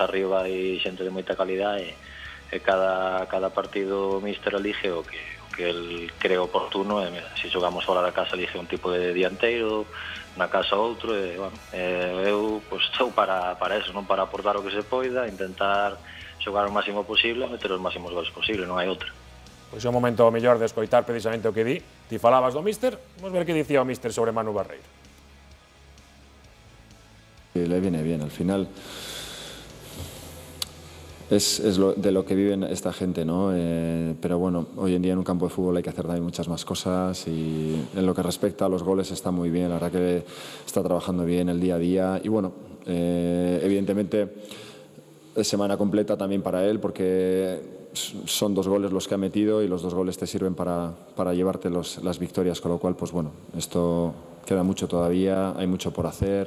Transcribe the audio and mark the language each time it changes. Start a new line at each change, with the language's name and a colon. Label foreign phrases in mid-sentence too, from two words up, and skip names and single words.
Galician: arriba hai xente de moita calidade, e cada partido o míster elige o que el cree oportuno, e mira, se xogamos fora da casa elige un tipo de dianteiro, na casa outro, e bueno, eu estou para eso, non, para aportar o que se poida, intentar xogar o máximo posible e meter os máximos goles posible, non hai outra. Pois é o momento o mellor de escoitar precisamente o que di. Ti falabas do míster, vamos ver que dicía o míster sobre Manu Barreiro.
Spanish: Le viene bien, al final es de lo que viven esta gente, ¿no? Pero bueno, hoy en día en un campo de fútbol hay que hacer también muchas más cosas y en lo que respecta a los goles está muy bien, la verdad que está trabajando bien el día a día y bueno, evidentemente es semana completa también para él porque son 2 goles los que ha metido y los 2 goles te sirven para llevarte las victorias, con lo cual, pues bueno, esto queda mucho todavía, hay mucho por hacer.